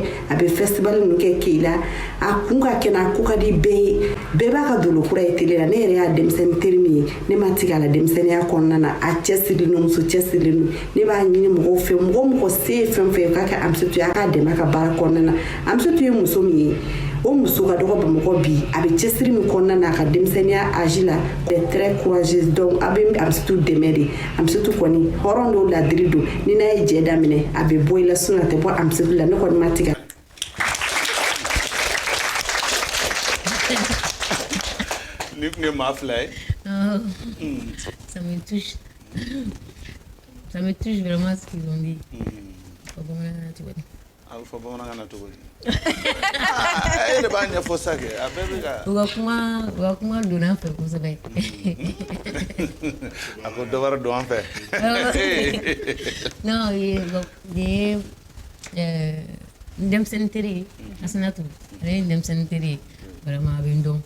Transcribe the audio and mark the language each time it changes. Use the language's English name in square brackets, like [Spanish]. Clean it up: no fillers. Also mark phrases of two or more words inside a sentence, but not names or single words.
[Bambara] a bɛ festival ninnu kɛ k'i la a kun ka kɛnɛ a ko ka di bɛɛ ye bɛɛ b'a ka dolokura ye tele la ne yɛrɛ y'a denmisɛnnin teri min ye ne ma tigɛ a la denmisɛnninya kɔnɔna na a cɛsirilen don muso cɛsirilen don ne b'a ɲini mɔgɔw fɛ mɔgɔ se ye fɛn fɛn ye k'a kɛ Amsatou ye a k'a dɛmɛ a ka baara kɔnɔna na Amsatou ye muso min ye o muso ka dɔgɔ Bamakɔ bi a bɛ cɛsiri min kɔnɔna na a ka denmisɛnninya âge la [French] elle est très courageuse [Bambara] donc a bɛ Amsatou dɛmɛ de Amsatou kɔni hɔrɔn dɔw ladiri don ni n'a ye jɛ daminɛ a bɛ bɔ i la sinon a tɛ bɔ Amsatou la ne kɔni ma tigɛ. Ni kun ye maa fila ye. [French] Ça me touche. Ça me touche vraiment ce qu'ils ont dit. [Bambara] Fɔ bamanankan na cogo di? A bɛ fɔ bamanankan na cogo di? E de b'a ɲɛfɔ sa kɛ a bɛɛ bɛ ka. U ka kuma donna an fɛ kosɛbɛ. A ko dɔ wɛrɛ don an fɛ. Non, nin ye denmisɛnnin teri ye Asanatu ale ye denmisɛnnin teri ye vraiment a bɛ n dɔn